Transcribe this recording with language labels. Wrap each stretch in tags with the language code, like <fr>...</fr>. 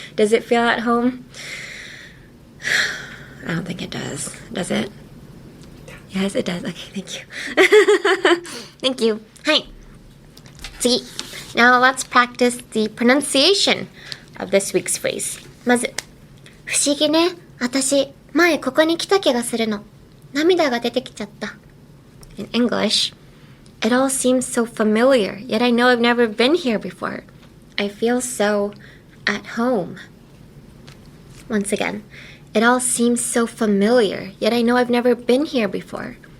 <en>Does it feel at home? I don't think it does. Does it? Yes, it does. Okay, thank you. Thank you. Hi. 次. Now let's practice the pronunciation of this week's phrase.</en> <ja>まず、不思議ね。私、前ここに来た気がするの。涙が出てきちゃった。</ja> <en>In English, it all seems so familiar, yet I know I've never been here before. I feel so at home. Once again, it all seems so familiar, yet I know I've never been here before.</en>